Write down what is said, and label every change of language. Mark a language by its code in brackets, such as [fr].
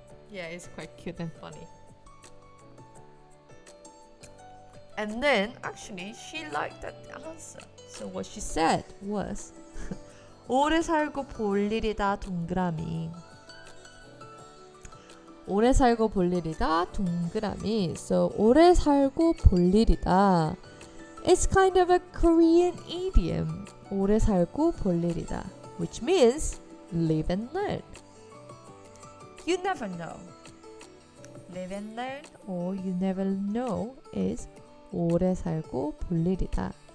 [en] Yeah, it's quite cute and funny. And then actually she liked that answer. So what she said was [ko] 오래 살고 볼 일이다 [en] 동그라미. [ko] 오래 살고 볼 일이다 동그라미. So 오래 살고 볼 일이다. [en] It's kind of a Korean idiom. [ko] 오래 살고 볼 일이다, [en] which means live and learn. You never know. Live and learn or you never know is [ko] 오래 살고 볼 일이다.